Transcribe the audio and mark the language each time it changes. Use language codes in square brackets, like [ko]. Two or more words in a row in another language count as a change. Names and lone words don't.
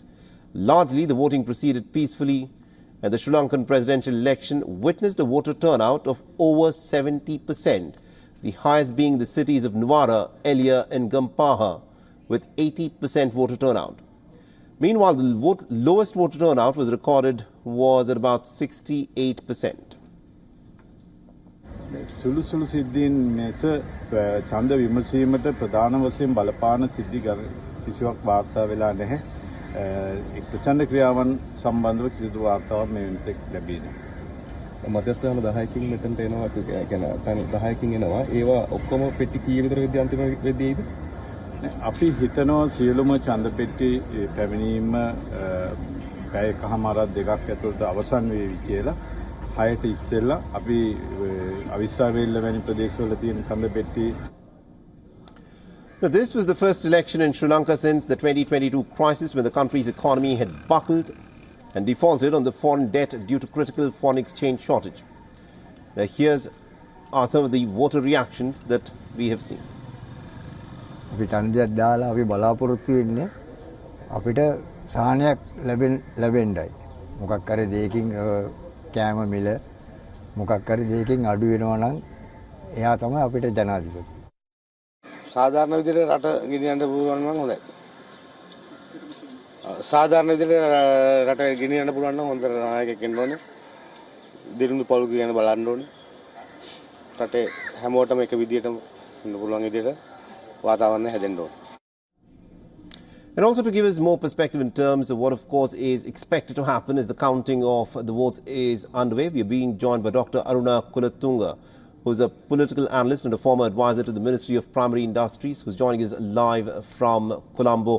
[en] Largely, the voting proceeded peacefully, and the Sri Lankan presidential election witnessed a voter turnout of over 70%, the highest being the cities of Nuwara, Elia and Gampaha, with 80% voter turnout. Meanwhile, the lowest voter turnout was recorded was at about 68%. [si] සුළු සිද්ධීන් මේස ඡන්ද විමසීමට ප්‍රධාන වශයෙන් බලපාන සිද්ධි කිසිවක් වාර්තා වෙලා නැහැ. ප්‍රචණ්ඩ ක්‍රියාවන් සම්බන්ධව කිසිදු වාර්තාවක් මේ වෙනතෙක් ලැබී නැහැ. මධ්‍යස්ථාන 10කින් මෙතනට එනවා, කියන්නේ තනි 10කින් එනවා. ඒවා ඔක්කොම පෙට්ටි කීය විතර වෙද්දී අන්තිම වෙද්දීද? අපි හිතනවා සියලුම ඡන්ද පෙට්ටි පැමිණීම පැය එකමාරක් දෙකක් ඇතුළත අවසන් වේවි කියලා. 6ට ඉස්සෙල්ලා අපි අවිස්සාවේල්ල වැනි ප්‍රදේශවල තියෙන ඡන්ද පෙට්ටි. [en] Now, this was the first election in Sri Lanka since the 2022 crisis, when the country's economy had buckled and defaulted on the foreign debt due to critical foreign exchange shortage. Now, here's are some of the voter reactions that we have seen. [si] අපි තන්දයක් දාලා අපි බලාපොරොත්තු වෙන්නේ අපිට සාහනයක් ලැබෙන්නයි. මොකක් හරි දෙයකින් කෑම මිල මොකක් හරි දෙයකින් අඩු වෙනවා නම් එයා තමයි අපිට ජනාධිපති. සාධාරණ විදිහට රට ගෙනියන්න පුළුවන් නම් හොඳයි. සාධාරණ විදිහට රට ගෙනියන්න පුළුවන් නම් හොඳ නායකයෙක් වෙන්න ඕනේ. දිනුදු පොල් කියන බලන්න ඕනේ. රටේ හැමෝටම එක විදිහටම ඉන්න පුළුවන් විදිහට වාතාවරණය හැදෙන්න ඕනේ. [en] And also to give us more perspective in terms of what, of course, is expected to happen as the counting of the votes is underway, we are being joined by Dr. Aruna Kulatunga, who is a political analyst and a former advisor to the Ministry of Primary Industries, who is joining us live from Colombo.